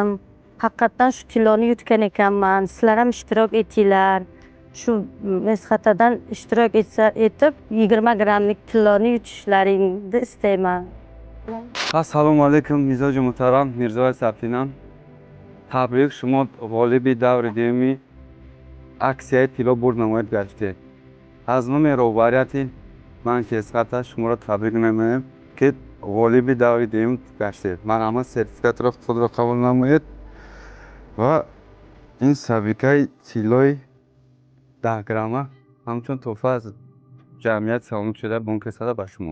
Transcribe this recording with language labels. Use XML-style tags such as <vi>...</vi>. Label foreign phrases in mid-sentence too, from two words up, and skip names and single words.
<uz>Haqiqatdan shu tiloni yutgan ekanman. Sizlar ham ishtirok etinglar. Shu Esxatadan ishtirok etib 20 grammlik tiloni yutishlaringni istayman.</uz> <ar>السلام عليكم</ar> <tg>мизоҷи муҳтарам Mirzoy Safina. Tabrik, шумо ғолиби даври дуюми аксияи тило бурд намоед гаштед. Аз номи роҳбарияти банки Эсхата шуморо табрик мемоем ки ғолиби даври дуюм гаштед. Марҳамат, сертификатро худро қабул намоед ва ин сабикаи тилои 10 грамма ҳамчун тӯҳфа аз ҷамъияти саломатшудаи банки Эсхата ба шумо.</tg>